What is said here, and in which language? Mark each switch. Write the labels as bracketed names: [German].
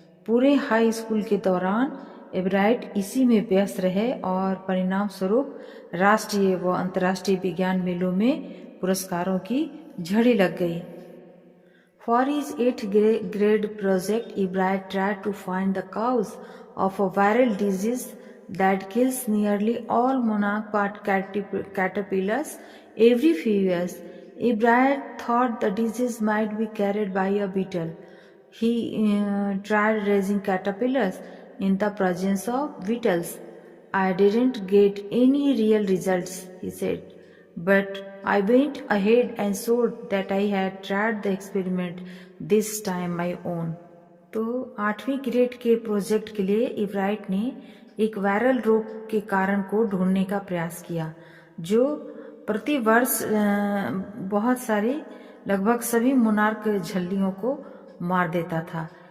[Hindi] पूरे high school के दौरान एब्राइट इसी में व्यस्त रहे और परिणाम स्वरूप राष्ट्रीय व अंतर्राष्ट्रीय विज्ञान मेलों में पुरस्कारों की झड़ी लग गई। [English] For his 8th grade project, Ebright tried to find the cause of a viral disease that kills nearly all monarch caterpillars every few years. Ebright thought the disease might be carried by a beetle. He tried raising caterpillars in the presence of beetles. I didn't get any real results, he said, but I went ahead and showed that I had tried the experiment, this time my own. [Hindi] तो 8वीं grade के project के लिए Ebright ने एक viral रोग के कारण को ढूंढने का प्रयास किया, जो प्रति वर्ष बहुत सारे लगभग सभी मोनार्क झल्लियों को मार देता था।